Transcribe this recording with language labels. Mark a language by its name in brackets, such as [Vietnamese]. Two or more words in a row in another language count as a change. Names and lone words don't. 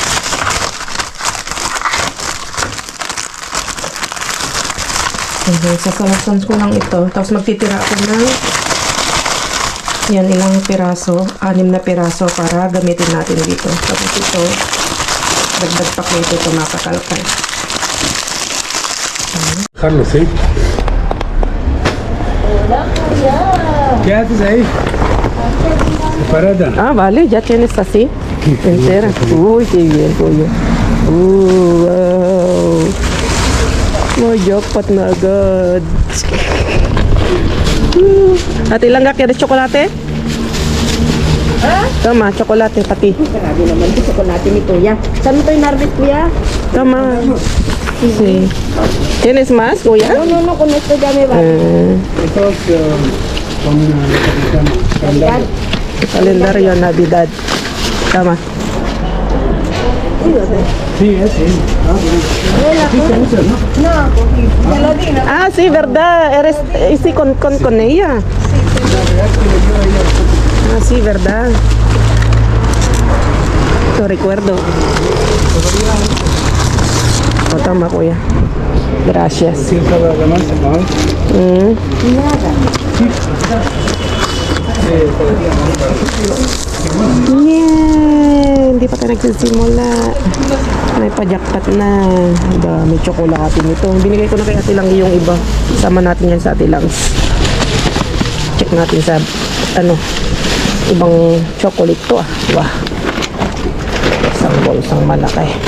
[Filipino] Sasamasan ko lang ito. Tapos magtitira ako ng yan, ilang piraso, 6 na piraso para gamitin natin dito. Tapos ito, dagdag pa ko ito mga kakalkal. [Spanish] Carlos, ¿sí? Hola, Julia. ¿Qué haces ahí? Parada. Ah, vale, ya tienes así, entera. Uy, qué bien, Julio. [Filipino] Wow. Oh, jackpot na agad. Ate, ilang ka kaya tsokolate? Tama, tsokolate pati. Grabe naman ito chocolate ni Kuya. Saan mo ito inarbit, Kuya? Tama. [Spanish] Sí. ¿Tienes más, Kuya? No, con esto ya me va. Estos son Navidad. Calendario Navidad. Tama. Sí, sí. No, ya lo di, ¿no? Ah, sí, verdad. Eres sí, con ella. Ah, sí, verdad. Lo recuerdo. [Filipino] Oh, tama, Kuya. [Spanish] Gracias. Sí, nada más. Nada. [Filipino] Yeah, hindi pa tayo nagsisimula. May pa-jackpot na. May tsokolate nito. Binigay ko na kay Ate Lang yung iba. Sama natin yan sa Ate Lang. Check natin sa ibang chocolate to ah. Wow. Isang bolsang malaki.